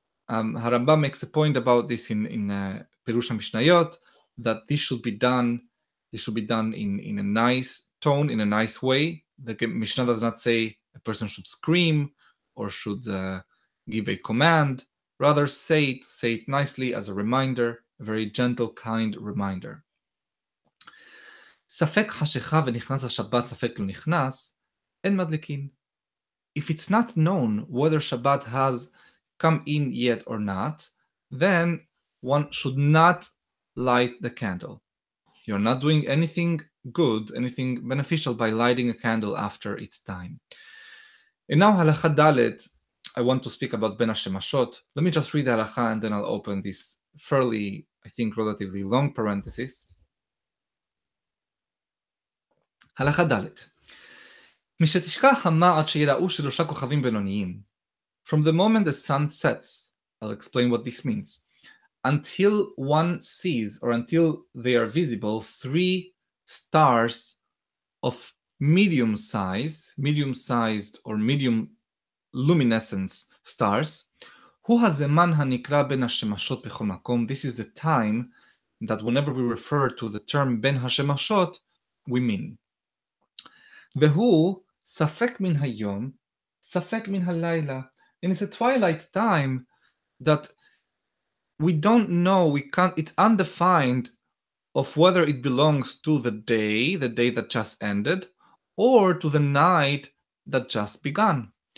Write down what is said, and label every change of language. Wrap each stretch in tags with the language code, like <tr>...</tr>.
<en>Harambam makes a point about this in Pirush HaMishnayot, that this should be done in a nice tone, in a nice way. The Mishnah does not say a person should scream or should give a command. Rather, say it nicely as a reminder, a very gentle, kind reminder.</en> <he>ספק חשיכה ונכנס השבת, ספק לא נכנס, אין מדליקין.</he> <en>If it's not known whether Shabbat has come in yet or not, then one should not light the candle. You're not doing anything good, anything beneficial by lighting a candle after its time. And now halacha dalet, I want to speak about ben hashemashot. Let me just read the halacha and then I'll open this fairly, I think, relatively long parenthesis.</en> <he>הלכה ד' משתשכח המה עד שיראו שלושה כוכבים בינוניים.</he> <en>From the moment the sun sets, I'll explain what this means, until one sees or until they are visible 3 stars of medium-sized or medium luminescence stars,</en> <he>הוא הזמן הנקרא בין השמשות בכל מקום.</he> <en>This is the time that whenever we refer to the term בין השמשות, we mean.</en> <he>והוא ספק מן היום, ספק מן הלילה.</he> <en>And it's a twilight time that we don't know, it's undefined of whether it belongs to the day that just ended, or to the night that just began.</en>